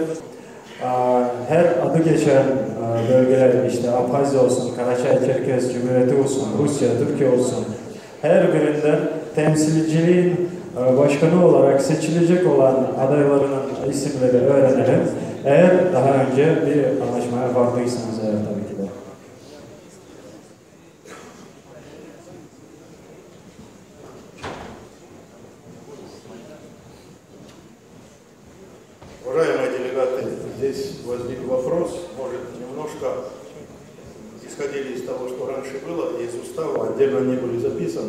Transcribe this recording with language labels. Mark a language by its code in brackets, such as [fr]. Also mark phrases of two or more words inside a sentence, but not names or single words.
[tr] Her adı geçen bölgeler, işte Abhazya olsun, Karaçay-Çerkez Cumhuriyeti olsun, Rusya, Türkiye olsun, her birinden temsilciliğin başkanı olarak seçilecek olan adaylarının isimleri öğrenelim. Eğer daha önce bir anlaşmaya vardıysanız eğer tabii ki de. [ru] Уважаемые делегаты, здесь возник вопрос, может, немножко исходили из того, что раньше было, и из устава отдельно не были записаны.